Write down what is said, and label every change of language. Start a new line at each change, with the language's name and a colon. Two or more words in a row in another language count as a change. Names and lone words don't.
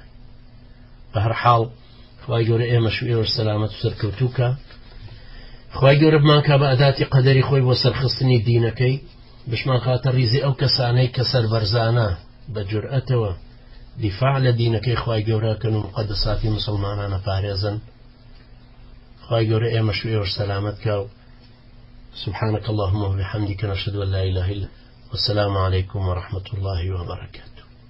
Central Kurdish: بە هەر حاڵ خوای گەورە ئێمەش و ئێوەش سەلامەت و سەرکەوتووکە، خوای گەورە بمانکە بە ئەداتی قەدەری خۆی بۆ سەرخستنی دینەکەی، بشمان خاتە ریزی ئەو کەسانەی کە سەربەرزانە بە جورئەتەوە دیفاع لە دینەکەی خوای گەورەکەن و مقەدەساتی مسلمانانە پارێزن. خوای گەورە ئێمەش و ئێوەش سەلامەت کە
Arabic: و سبحانك اللهم وبحمدك نشهد أن لا إله إلا أنت والسلام عليكم ورحمة الله وبركاته.